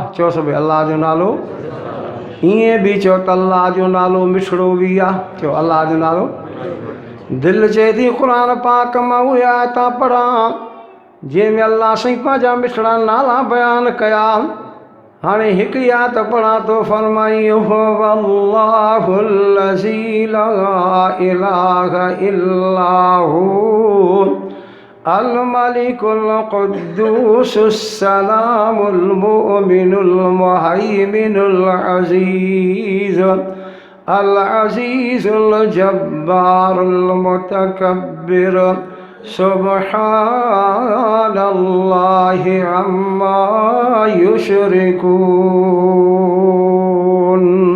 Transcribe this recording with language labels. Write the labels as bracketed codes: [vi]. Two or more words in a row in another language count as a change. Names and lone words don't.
[sd] चओ सभई अल्लाह जो नालो, ईअं बि चओ त अल्लाह जो नालो मिठड़ो बि आहे। चओ अल्लाह जो नालो। दिलि चए थी क़ुर पाक मां उहे आयतां पढ़ां जंहिंमें अल्लाह साईं पंहिंजा मिठड़ा नाला बयानु कया। हाणे हिकिड़ी आयत पढ़ां थो, फरमाई [ar] هو الله الذي لا إله إلا هو الملك القدوس السلام المؤمن المهيمن العزيز العزيز الجبار المتكبر سبحان الله عما يشركون.